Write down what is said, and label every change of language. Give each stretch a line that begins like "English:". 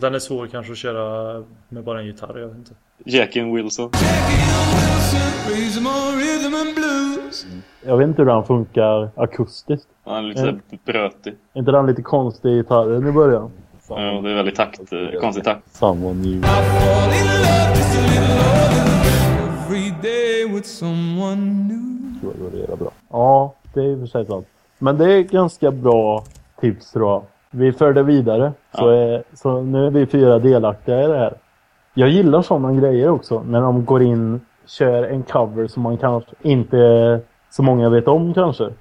Swedish: Den är svår kanske att köra med bara en gitarr, jag vet inte. Jackie Wilson. Mm. Jag vet inte hur den funkar akustiskt. Han är lite brötig. Är inte den lite konstig gitarren i början? Ja, det är väldigt takt, konstig takt.
English: Someone new. I fall in love just a little longer. Every day with someone new.
Swedish: Jag tror det är bra. Ja, det är för sig sant. Men det är ganska bra tips då. Vi för det vidare. Ja. Så nu är vi fyra delaktiga i det här. Jag gillar sådana grejer också. När de går in kör en cover som man kanske inte så många vet om kanske.